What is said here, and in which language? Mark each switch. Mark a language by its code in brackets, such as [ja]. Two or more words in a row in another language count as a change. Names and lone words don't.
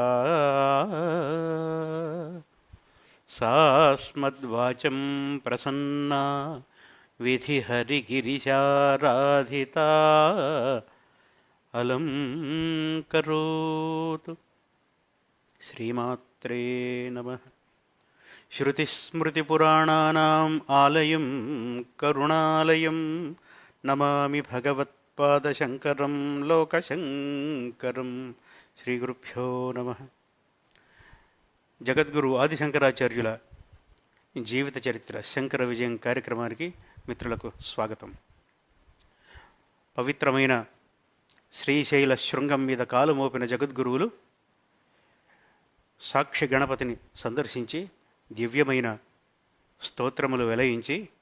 [sa] सा स्मद्वाचं प्रसन्ना विधिहरिगिरिशाराधिता अलं करोतु। श्रीमात्रे नमः। श्रुतिस्मृतिपुराणानाम् आलयं करुणालयं नमामि भगवत्पादशङ्करं लोकशङ्करं। శ్రీగురుభ్యో నమః. [te] జగద్గురు ఆదిశంకరాచార్యుల జీవిత చరిత్ర శంకర విజయం కార్యక్రమానికి మిత్రులకు స్వాగతం. పవిత్రమైన శ్రీశైల శృంగం మీద కాలు మోపిన జగద్గురువులు సాక్షి గణపతిని సందర్శించి దివ్యమైన స్తోత్రములు వెలయించి